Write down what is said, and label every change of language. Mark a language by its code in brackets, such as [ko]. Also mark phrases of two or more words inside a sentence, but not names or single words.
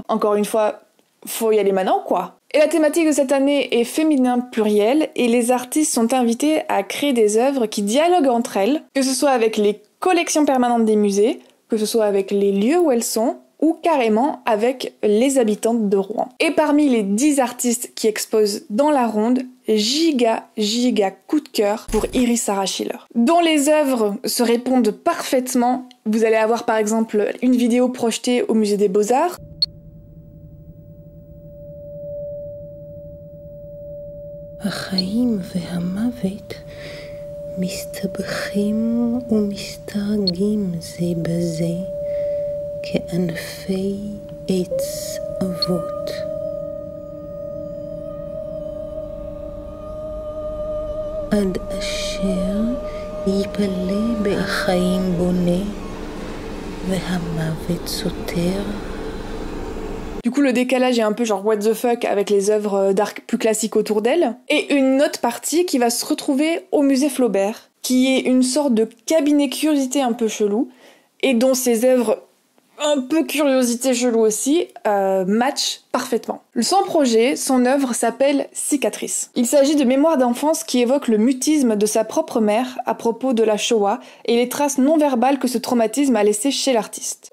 [fr] Encore une fois, faut y aller maintenant quoi. Et la thématique de cette année est féminin pluriel, et les artistes sont invités à créer des œuvres qui dialoguent entre elles, que ce soit avec les collections permanentes des musées, que ce soit avec les lieux où elles sont, ou carrément avec les habitantes de Rouen. Et parmi les 10 artistes qui exposent dans la ronde, giga coup de cœur pour Iris Sarah Schiller, dont les œuvres se répondent parfaitement. Vous allez avoir par exemple une vidéo projetée au musée des Beaux-Arts, [he] החיים והמוות מסתבכים ומסתרגים זה בזה כענפי עץ אבות. עד אשר ייפלא בחיים בונה והמוות סותר. [fr] Du coup, le décalage est un peu genre [en] what the fuck [fr] avec les œuvres d'art plus classiques autour d'elle. Et une autre partie qui va se retrouver au musée Flaubert, qui est une sorte de cabinet curiosité un peu chelou, et dont ses œuvres un peu curiosité chelou aussi matchent parfaitement. Son projet, son œuvre s'appelle Cicatrice. Il s'agit de mémoires d'enfance qui évoquent le mutisme de sa propre mère à propos de la Shoah et les traces non verbales que ce traumatisme a laissé chez l'artiste.